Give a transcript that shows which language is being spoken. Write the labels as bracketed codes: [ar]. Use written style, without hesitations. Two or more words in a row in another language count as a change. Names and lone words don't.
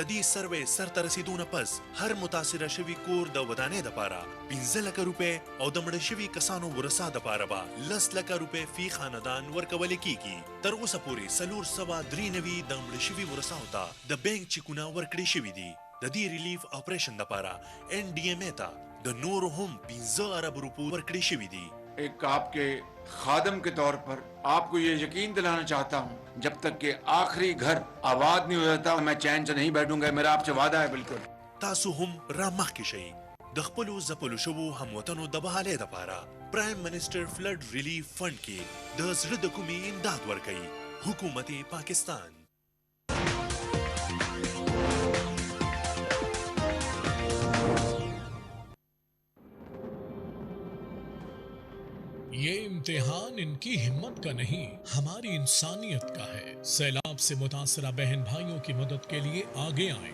[ps] دې سروې سرته رسیدونه پس هر متاثره شوي کور د ودانۍ دپاره 15 لکه روپۍ او د مړه شوي کسانو ورثه دپاره به 10 لکه روپۍ فی خاندان ورکول کیږي تر اوسه پورې 493 د مړه شوي ورثاو ته د بینک چیکونه ورکړي شوي دي ددی ریلیف آپریشن دپارا NDMA تا د نور هم 15 ارب روپو ورکړي شوی دي. [ur] ایک آپ کے خادم کے طور پر آپ کو یہ یقین دلانا چاہتا ہوں جب تک کہ آخری گھر آباد نہیں ہو جاتا میں چین سے نہیں بیٹھوں گا. میرا آپ سے وعدہ ہے. بالکل [ps] تاسو هم را مخکې شئ د خپلو ځپلو شوو هموطنو د بحالۍ دپاره پرایم منسټر فلډ ریلیف فنډ کې د زړه د کومې امداد ورکوي حکومت پاکستان. [ur] یہ امتحان ان کی ہمت کا نہیں ہماری انسانیت کا ہے. سیلاب سے متاثرہ بہن بھائیوں کی مدد کے لیے آگے آئیں.